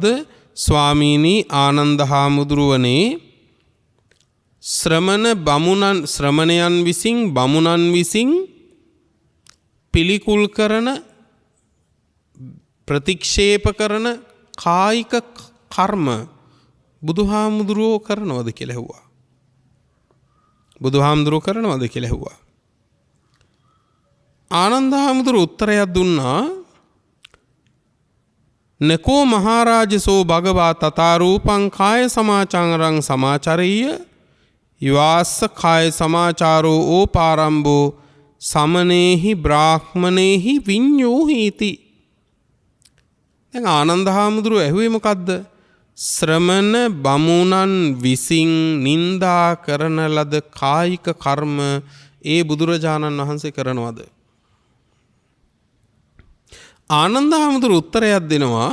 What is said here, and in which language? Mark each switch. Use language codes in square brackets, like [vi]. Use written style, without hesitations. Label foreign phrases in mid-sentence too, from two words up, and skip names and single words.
[si] ස්වාමීනි ආනන්ද හාමුදුරුවනේ ශ්‍රමණයන් විසින් බමුණන් විසින් පිළිකුල් කරන, ප්‍රතික්ෂේප කරන කායික කර්ම බුදුහාමුදුරුවෝ කරනවද කියලා ඇහුවා. බුදුහාමුදුරුවෝ කරනවද කියලා ඇහුවා. ආනන්ද හාමුදුරුවෝ උත්තරයක් දුන්නා. [pi] නකෝ මහරජසෝ භගවා තථාරූපං කාය සමාචාරං සමාචරෙය්‍ය යවාස්ස කාය සමාචාරෝ ඕපාරම්භෝ සමනේහි බ්‍රාහ්මනේහි විඤ්ඤෝහීති. [si] දැන් ආනන්ද හාමුදුරුවෝ ඇහුවේ මොකද්ද? ශ්‍රමණ බමුණන් විසින් නින්දා කරන ලද කායික කර්ම ඒ බුදුරජාණන් වහන්සේ කරනවද? ආනන්ද හාමුදුරුවෝ උත්තරයක් දෙනවා.